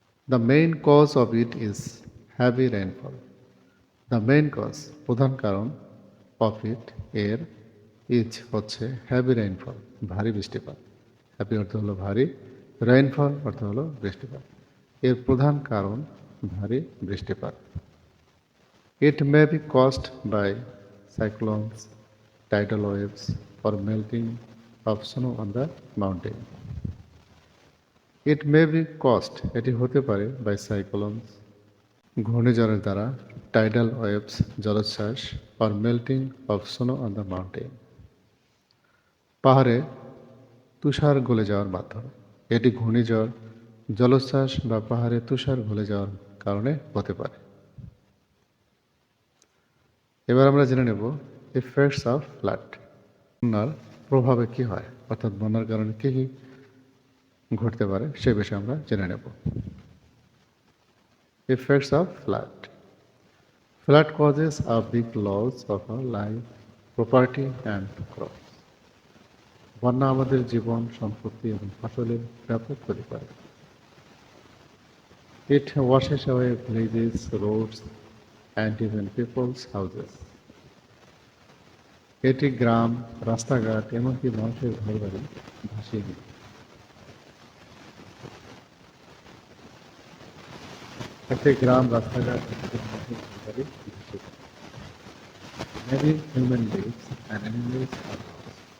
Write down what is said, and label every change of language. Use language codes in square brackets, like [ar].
[en] The main cause of it is heavy rainfall. The main cause, [bn] প্রধান কারণ, [en] of it, [bn] এর, [en] is [bn] হচ্ছে [en] heavy rainfall, [bn] ভারী বৃষ্টিপাত। হ্যাভি অর্থ হলো ভারী, রেইনফল অর্থ হলো বৃষ্টিপাত। এর প্রধান কারণ ভারী বৃষ্টিপাত। [en] It may be caused by cyclones, tidal waves, or melting of snow on the mountain. It may be caused, [bn] এটি হতে পারে, [en] by cyclones, [bn] ঘূর্ণিঝড়ের দ্বারা, [en] tidal waves, [bn] জলোচ্ছ্বাস, [en] or melting of snow on the mountain, [bn] পাহাড়ে তুষার গলে যাওয়ার মাধ্যমে। এটি ঘূর্ণিঝড়, জলোচ্ছ্বাস বা পাহাড়ে তুষার গলে যাওয়ার কারণে হতে পারে। এবার আমরা জেনে নেব [en] Effects of flood. [bn] বন্যার প্রভাবে কি হয়, অর্থাৎ বন্যার কারণে কী কী ঘটতে পারে সে বিষয়ে আমরা জেনে নেব। [en] Effects of flood. Flood causes a big loss of a life, property and crops. [bn] বন্যা আমাদের জীবন, সম্পত্তি এবং ফসলের ব্যাপক ক্ষতি করে। [en] It washes away villages, roads and even people's houses. [bn] এটি গ্রাম, রাস্তাঘাট, এমনকি মানুষের ঘরবাড়ি ভাসিয়ে নেয়। একটি গ্রাম, রাস্তাঘাট, এমনকি মানুষের ঘরবাড়ি ভাসিয়ে নেয়। [en] Many human beings and animals are lost.